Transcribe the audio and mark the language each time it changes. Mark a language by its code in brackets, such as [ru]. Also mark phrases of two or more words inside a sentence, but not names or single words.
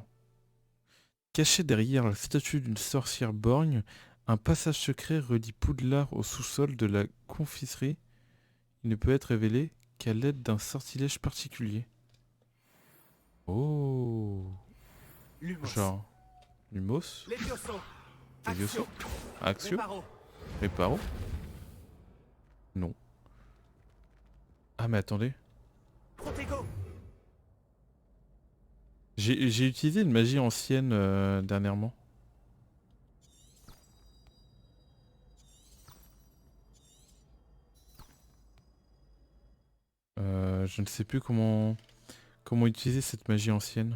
[fr] Caché derrière la statue d'une sorcière borgne, un passage secret relie Poudlard au sous-sol de la confiserie. Il ne peut être révélé qu'à l'aide d'un sortilège particulier. Oh. Lumos. Genre... Lumos. Levioso. Levioso. Axio. Reparo. Reparo. Non. Ah mais attendez. Protego. J'ai utilisé une magie ancienne dernièrement. Je ne sais plus comment utiliser cette magie ancienne.